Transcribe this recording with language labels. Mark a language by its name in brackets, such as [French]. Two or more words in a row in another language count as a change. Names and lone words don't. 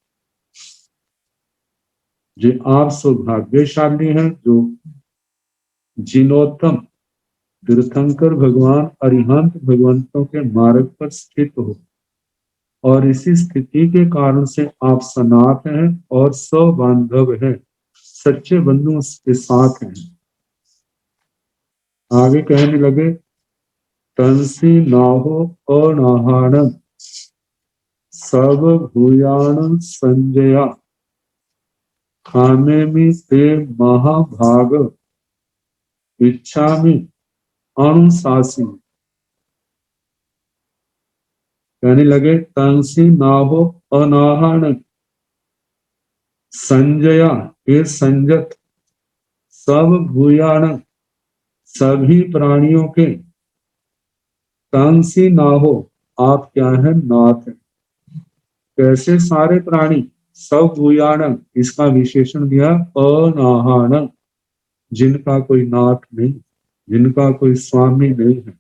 [Hindi] जो आप सौभाग्यशाली हैं जो जिनोत्तम तीर्थंकर भगवान अरिहंत भगवंतों के मार्ग पर स्थित हो, और इसी स्थिति के कारण से आप सनाथ हैं और सबांधव हैं, सच्चे बंधुओं के साथ हैं। आगे कहने लगे, [Prakrit languages] तंसी नाहो अनाहाणम सब भूयाण संजया खामे में ते महाभाग इच्छा में अनुशासी। [Hindi] कहने लगे, [Prakrit languages] तंसी नाहो अनाहरण संजया, ये संजत, सब भूयाण, [Hindi] सभी प्राणियों के, [Prakrit languages] तंसी नाहो, [Hindi] आप क्या है, नाथ है। कैसे सारे प्राणी, [Prakrit languages] सब भूयाण, [Hindi] इसका विशेषण दिया अनाहरण, जिनका कोई नाथ नहीं, जिनका कोई स्वामी नहीं है।